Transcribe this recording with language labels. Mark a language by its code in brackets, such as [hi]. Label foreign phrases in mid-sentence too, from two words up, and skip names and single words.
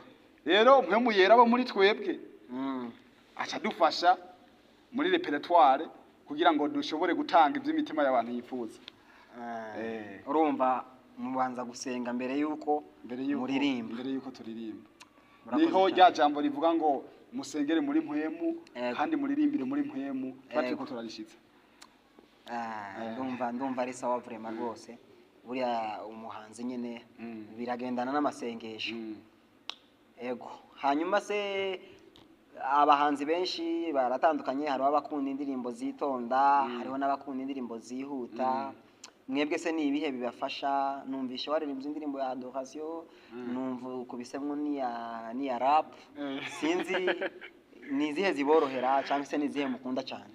[rn] rero mwe muyera abo muri twebwe aca dufasha muri repertoire kugira ngo dushobore gutanga iby'imitima y'abantu yifuza urumva mubanza gusenga mbere yuko muririmba mbere yuko turirimba niho rya jambo rivuga ngo musengere muri mpwemu kandi muririmbire muri mpwemu twari ko turarishitse ndumva ari sawa vraiment rwose buriya umuhanzi nyene biragendana n'amasengesho yego hanyuma se abahanzi benshi baratandukanye hariho abakunda indirimbo zitonda hariho n'abakunda indirimbo zihuta mwebwe se ni ibihe bibafasha numvishe waririmbye indirimbo ya adoration numva ukubisemwo ni ya rap sinzi ni izihe ziborohera cyangwa se ni izihe mukunda cyane